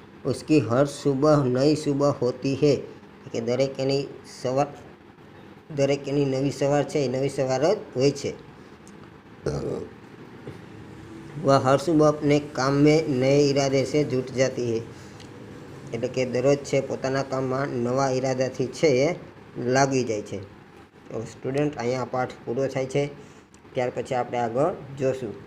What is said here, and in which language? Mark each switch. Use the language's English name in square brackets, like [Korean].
[Hindi] उसकी हर सुबह नई सुबह होती है. [Gujarati] કે દરેક એની નવી સવાર છે એ નવી સવાર જ હોય છે. [Hindi] वह हर सुबह अपने काम में नए इरादे से जुट जाती है. [Gujarati] એટલે કે દરરોજ છે પોતાના કામમાં નવા ઈરાદાથી છે એ લાગી જાય છે. તો સ્ટુડન્ટ અહીંયા પાઠ પૂરો થાય છે. ત્યાર પછી આપણે આગળ જોશું.